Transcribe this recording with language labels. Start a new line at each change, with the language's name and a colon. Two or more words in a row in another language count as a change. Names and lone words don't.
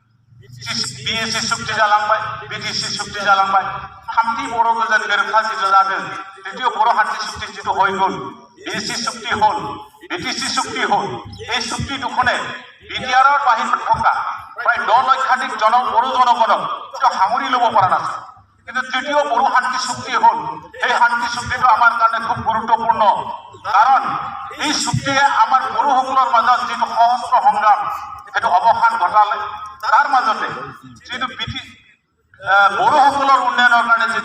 Bodo: बिएसि सुक्ति जालांबाय बिटिसि सुक्ति जालांबाय थामथि बर' गोजोन गोरोबथा जिथु जादों द्वितीय बर' शान्ति चुक्ति जिथु হৈ
Assamese: গ'ল বিএসি চুক্তি হ'ল বিটিসি চুক্তি হ'ল এই চুক্তি দুখনে বিটিআৰৰ বাহিৰত থকা প্ৰায় 10 লক্ষাধিক বড়ো জনগণক সামৰি ল'ব পৰা নাছিল কিন্তু তৃতীয় বড়ো শান্তি চুক্তি হ'ল এই শান্তি চুক্তিটো আমাৰ কাৰণে খুব গুৰুত্বপূৰ্ণ কাৰণ এই চুক্তিয়ে আমাৰ বড়োসকলৰ মাজত যিটো সহস্ৰ সংগ্ৰাম সেইটো অৱসান ঘটালে তাৰ মাজতে যিটো বড়োসকলৰ উন্নয়নৰ কাৰণে যিটো